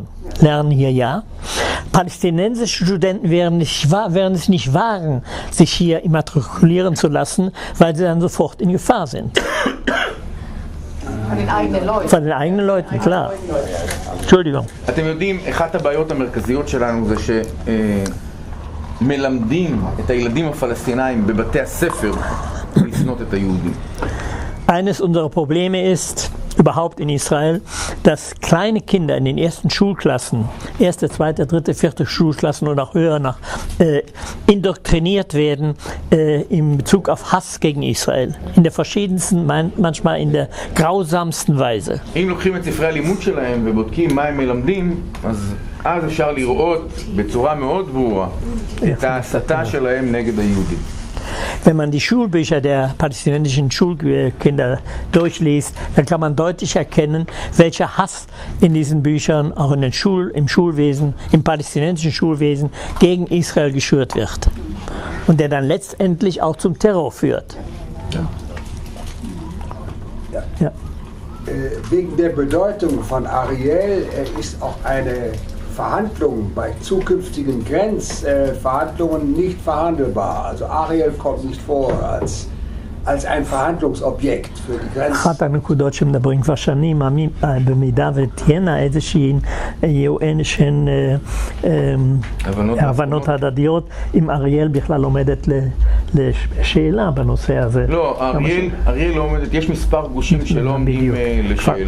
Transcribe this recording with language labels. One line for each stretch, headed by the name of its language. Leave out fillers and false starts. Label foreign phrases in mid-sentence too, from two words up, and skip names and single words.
German: Lernen hier ja. Palästinensische Studenten werden es nicht wagen, sich hier immatrikulieren zu lassen, weil sie dann sofort in Gefahr sind. Von den eigenen Leuten. Von den eigenen Leuten, klar. Entschuldigung.
Hebrew: אתם יודעים, אחת הבעיות המרכזיות שלנו זה שמלמדים את הילדים הפלסטינאים בבתי הספר לשנוא את היהודים.
German: Eines unserer Probleme ist, überhaupt in Israel, dass kleine Kinder in den ersten Schulklassen, erste, zweite, dritte, vierte Schulklassen oder auch höher nach, indoktriniert werden in Bezug auf Hass gegen Israel. In der verschiedensten, manchmal in der grausamsten Weise.
Hebrew: אם לוקחים את ספרי הלימוד שלהם ובודקים מה הם מלמדים, אז אפשר לראות בצורה מאוד ברורה את ההסתה שלהם נגד היהודים.
German: Wenn man die Schulbücher der palästinensischen Schulkinder durchliest, dann kann man deutlich erkennen, welcher Hass in diesen Büchern, auch im Schulwesen, im palästinensischen Schulwesen, gegen Israel geschürt wird. Und der dann letztendlich auch zum Terror führt. Ja. Wegen der Bedeutung von Ariel ist auch eine Verhandlungen bei zukünftigen Grenzverhandlungen nicht verhandelbar. Also Ariel kommt nicht vor als ein Verhandlungsobjekt für die Grenzen.
Hebrew: אחת הנקודות שמדברים כבר שנים, במידה ותהיינה יהיו איזשהן הבנות הדדיות, אם אריאל בכלל עומדת לשאלה בנושא הזה. לא, אריאל לא עומדת, יש מספר גושים שלא עומדים לשאלה.